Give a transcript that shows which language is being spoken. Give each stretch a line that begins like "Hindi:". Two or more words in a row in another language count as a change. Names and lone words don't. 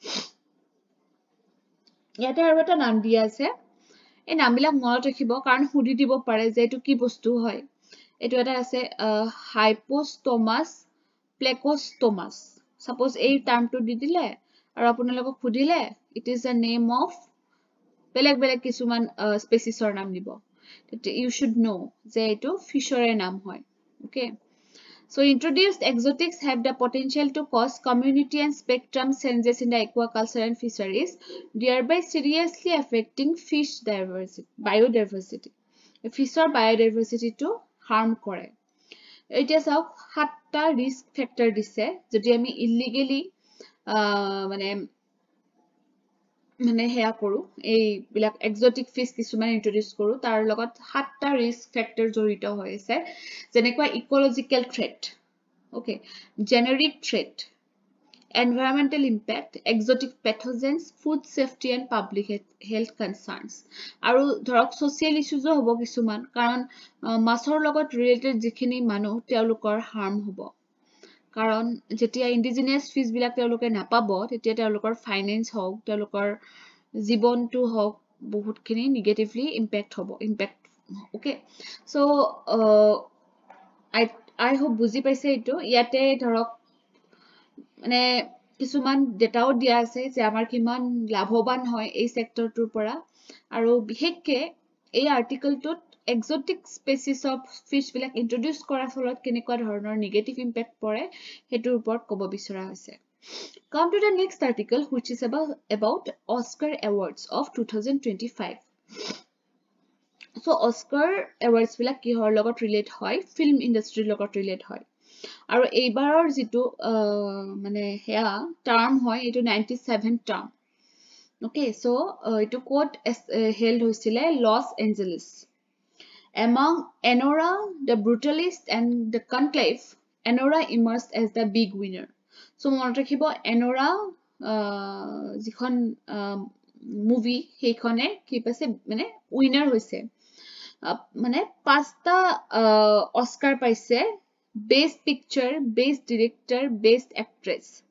Assamese: ইয়াতে আৰু এটা নাম দিয়া আছে, এই নামবিলাক মনত ৰাখিব কাৰণ সুধি দিব পাৰে যে এইটো কি বস্তু হয়. এইটো এটা আছে হাইপোস্টোমাস প্লেকোস্টোমাস. সাপোজ এই টাৰ্মটো দি দিলে আৰু আপোনালোকক সুধিলে
English: it is a name of
Assamese: বেলেগ বেলেগ কিছুমান স্পেচিছৰ নাম দিব,
English: you should know
Assamese: যে এইটো ফিছৰে নাম হয়.
English: ওকে, so introduced exotics have the potential to cause community and spectrum changes in the aquaculture and fisheries, thereby seriously affecting fish biodiversity. Fishৰ biodiversity to harm কৰে.
Assamese: এতিয়া চাওক 7টা
English: risk factor
Assamese: দিছে যদি আমি ইলিগেলি মানে মানে হেয়া কৰো, এই বিলাক
English: exotic fish
Assamese: কিছুমান ইন্ট্ৰোডিউস কৰো, তাৰ লগত 7টা
English: risk factor
Assamese: জড়িত হৈ আছে, যেনেকুৱা
English: ecological threat, okay, generic threat, environmental impact, exotic pathogens, food safety and public health concerns.
Assamese: আৰু ধৰক
English: social issues
Assamese: হ'ব কিছুমান, কাৰণ মাছৰ লগত ৰিলেটেড যিখিনি মানুহ তেওঁলোকৰ হাৰ্ম হ'ব, কাৰণ যেতিয়া
English: indigenous fish
Assamese: বিলাক তেওঁলোকে নাপাব তেতিয়া তেওঁলোকৰ ফাইনেন্স হওক, তেওঁলোকৰ জীৱনটো হওক, বহুতখিনি
English: negatively impact
Assamese: হ'ব, ইম্পেক্ট.
English: okay, so I hope
Assamese: বুজি পাইছে এইটো. ইয়াতে ধৰক মানে কিছুমান ডেটাও দিয়া আছে যে আমাৰ কিমান লাভৱান হয় এই সেক্টৰটোৰ পৰা আৰু বিশেষকে এই আৰ্টিকেলটোত
English: exotic species of fish
Assamese: বিলাক ইন্ট্ৰোডিউস কৰাৰ ফলত কেনেকুৱা ধৰণৰ
English: negative impact
Assamese: পৰে হেতুৰ ওপৰত ক'ব বিচৰা হৈছে
English: Come to the next article which is about Oscar Awards of 2025
Assamese: So Oscar Awards বিলাক কিহৰ লগত ৰিলেট হয়
English: film industryৰ
Assamese: লগত ৰিলেট হয় আৰু এইবাৰৰ যিটো মানে হেয়া টাৰ্ম হয় এইটো 97 টাৰ্ম
English: okay so
Assamese: এইটো কোট হেল্ড হৈছিলে লছ এঞ্জেলিছ
English: among Anora the brutalist and the conclave
Assamese: Anora emerged as the big winner so মনত ৰাখিব Anora যিখন মুভি সেইখনে কি পাইছে মানে উইনাৰ হৈছে মানে পাঁচটা অস্কাৰ পাইছে
English: best picture best director best actress